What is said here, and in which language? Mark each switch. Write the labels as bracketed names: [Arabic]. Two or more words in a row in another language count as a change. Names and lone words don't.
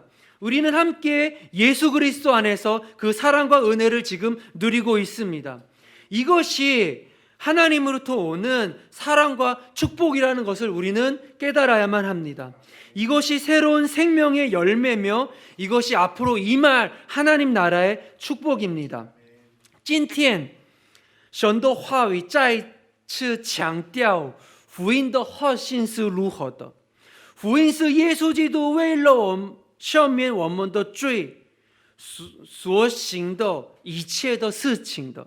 [Korean] 우리는 함께 예수 그리스도 안에서 그 사랑과 은혜를 지금 누리고 있습니다. 이것이 하나님으로부터 오는 사랑과 축복이라는 것을 우리는 깨달아야만 합니다. 이것이 새로운 생명의 열매며 이것이 앞으로 임할 하나님 나라의 축복입니다. [Chinese] 今天神的话语再次强调福音的核心是如何的。福音是耶稣基督为了我们赦免我们的罪所行的一切的事情的。